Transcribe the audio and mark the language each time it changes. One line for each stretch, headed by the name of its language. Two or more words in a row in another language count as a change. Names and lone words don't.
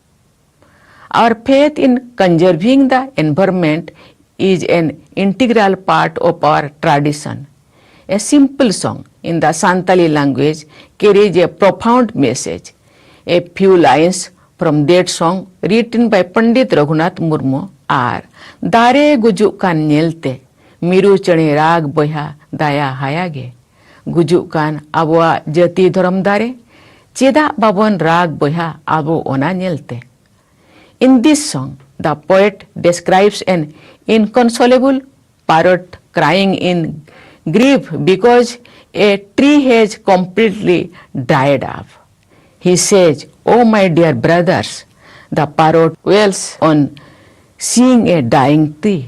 English: Our faith in conserving the environment is an integral part of our tradition. A simple song in the Santali language carries a profound message. A few lines from that song written by Pandit Raghunath Murmu are
Santali: Dare gujuk kan nyelte miru chane rag boya daya hayage gujuk kan abwa jati dharam dare cheda babon rag boya abo ona nyelte.
English: In this song, the poet describes an inconsolable parrot crying in grief because a tree has completely died off. He says, "Oh my dear brothers," the parrot wails on seeing a dying tree.